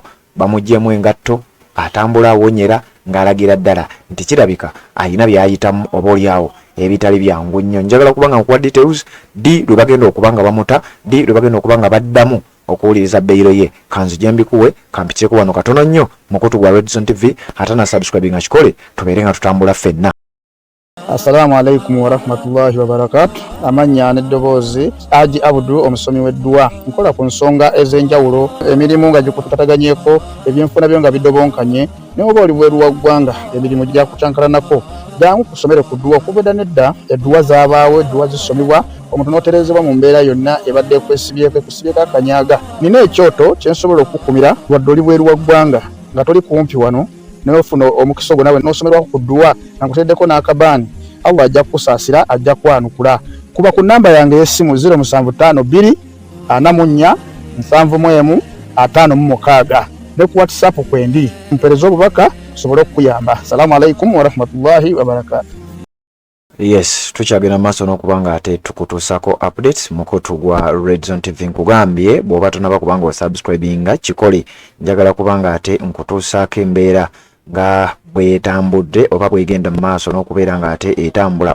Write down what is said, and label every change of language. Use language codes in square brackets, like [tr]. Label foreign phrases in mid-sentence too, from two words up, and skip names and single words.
[lg] Bamuggyemu engatto atambula awonyera ng'alagira ddala nti kirabika ayina by'ayitamu oba oliawo ebitali byangu nnyo. Njagala kubanga nkuwa details di lwe bagenda okubanga bamuta di lwe bagenda okubanga baddamu okuwuliriza beyiro ye. Kanzu gyembikuwe kampitireko wano katono nnyo mukutu gwa Red Zone TV ate na subscribe nga kikole tubeere nga tutambula ffenna. [ar] السلام عليكم ورحمة الله وبركاته. [lg] Amanya n'eddoboozi Haji Abdul omusomi w'eddua. Nkola ku nsonga ez'enjawulo emirimu nga gikutataganyeko ebyenfuna byo nga bidobonkanye ne oba oli bweru wa ggwanga emirimu gya kucankalanako jangu kusomere ku ddua okuvudda nedda eddua zaabaawo eddua zisomibwa omuntu n'oterezebwa mu mbeera yonna ebadde ekusibyeko akanyaga. Nina ekyoto kye nsobola okukumira wadde oli bweru wa ggwanga nga toli kumpi wano n'ofuna omukisa ogwo nawe n'osomerwako ku ddua nga nkuteddeko n'akabaani. Allah ajja kukusaasira ajja kwanukula. Kuba ku namba yange y'essimu 0752 44 71 56 ne ku WhatsApp kwendi mpereza obubaka sobole okuyamba. [ar] السلام عليكم ورحمة الله وبركاته. [lg] Yes, tukyagenda maaso n'okubanga ate tukutuusako updates mukutu gwa Red Zone TV. Nkugambye bw'oba tonaba kubanga osubscribinga kikole njagala kubanga ate nkutuusaako embeera nga bwetambudde oba bwegenda mu maaso n'okubeera nga ate etambula.